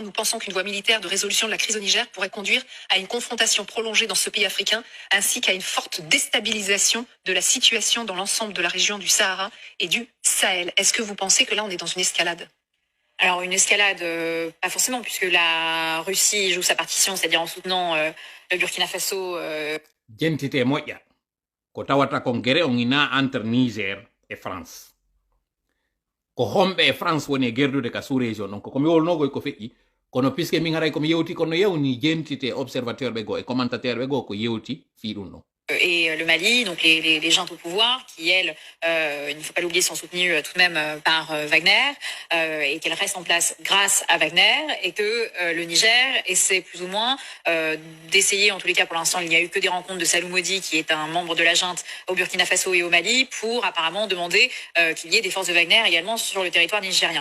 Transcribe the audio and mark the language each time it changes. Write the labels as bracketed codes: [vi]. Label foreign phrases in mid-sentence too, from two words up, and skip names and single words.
[fr] Nous pensons qu'une voie militaire de résolution de la crise au Niger pourrait conduire à une confrontation prolongée dans ce pays africain, ainsi qu'à une forte déstabilisation de la situation dans l'ensemble de la région du Sahara et du Sahel. Est-ce que vous pensez que là, on est dans une escalade ? Alors une escalade, pas forcément, puisque la Russie joue sa partition, c'est-à-dire en soutenant le Burkina Faso. [ff] Jentite moƴƴa ko tawata kon gere on ina [fr] entre Niger et France [ff] ko hombe e France woni gerdude ka [fr] sous région donc [ff] ko mi wolnogoy ko feƴƴi kono puisque min haray komi yewti kono yewni jentite observateur ɓe go e commentateur ɓe go ko yewti fi ɗum ɗon. [fr] Et le Mali, donc les juntes au pouvoir, qui elles, il ne faut pas l'oublier, sont soutenues tout de même par Wagner, et qu'elles restent en place grâce à Wagner, et que le Niger essaie plus ou moins d'essayer, en tous les cas pour l'instant, il n'y a eu que des rencontres de Salou Modi, qui est un membre de la junte au Burkina Faso et au Mali, pour apparemment demander qu'il y ait des forces de Wagner également sur le territoire nigérien.